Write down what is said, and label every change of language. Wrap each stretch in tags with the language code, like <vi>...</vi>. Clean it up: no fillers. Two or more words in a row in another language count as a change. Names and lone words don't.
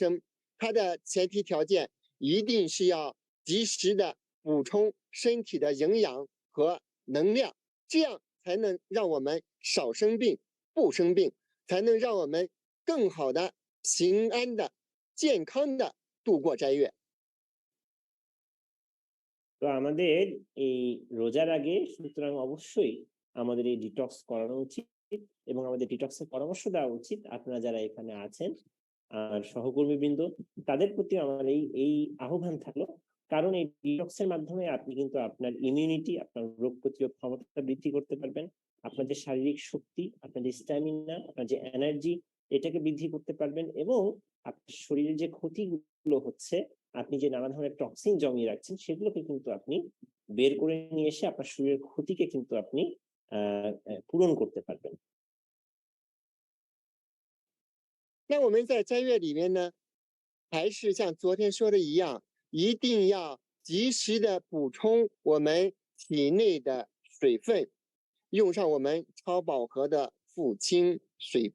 <zh>它的前提条件一定是要及时的补充身体的营养和能量，这样才能让我们少生病、不生病，才能让我们更好的、平安的、健康的度过斋月。</zh> <bn>তো আমাদের এই রোজার আগে সুতরাং অবশ্যই আমাদের এই ডিটক্স করানো উচিত এবং আমাদের ডিটক্সের পরামর্শ দেওয়া উচিত। আপনারা যারা এখানে আছেন আর সহকর্মীবৃন্দ, তাদের প্রতি আমার এই আহ্বান থাকলো কারণ এই ডিটক্সের মাধ্যমে আপনি কিন্তু আপনার ইমিউনিটি, আপনার রোগ প্রতিরোধ ক্ষমতা বৃদ্ধি করতে পারবেন। আপনার যে শারীরিক শক্তি, আপনার যে স্ট্যামিনা, আপনার যে এনার্জি, এটাকে বৃদ্ধি করতে পারবেন এবং আপনার শরীরে যে ক্ষতিগুলো হচ্ছে, আপনি যে নানা ধরনের টক্সিন জমিয়ে রাখছেন, সেগুলোকে কিন্তু আপনি বের করে নিয়ে এসে আপনার শরীরের ক্ষতিকে কিন্তু আপনি পূরণ করতে পারবেন।</bn> <zh>那我们在斋月里面呢，还是像昨天说的一样，一定要及时的补充我们体内的水分，用上我们超饱和的富氢水杯。</zh>